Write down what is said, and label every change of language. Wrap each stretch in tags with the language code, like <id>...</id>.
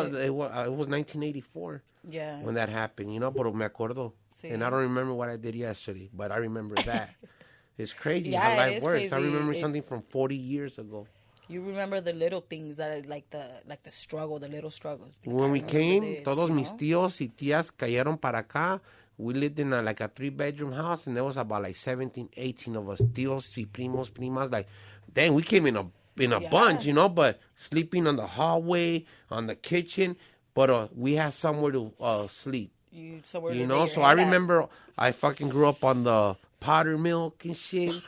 <en>used to do it was 1984. Yeah. When that happened, you know,</en> <es>pero me acuerdo. Sí.</es> <en>And I don't remember what I did yesterday, but I remember that. It's crazy how it life is works. crazy. I remember something from 40 years ago. You remember the little things that are like the struggle, the little struggles. When we came,</en> <es>todos mis tíos y tías cayeron para acá.</es> <en>We lived in a 3-bedroom house, and there was about like 17, 18 of us,</en> <es>tíos y primos, primas.</es> <en>Like, dang, we came in a bunch, you know, but sleeping on the hallway, on the kitchen, but we had somewhere to sleep. You know, so I remember I fucking grew up on the powder milk and shit.</en>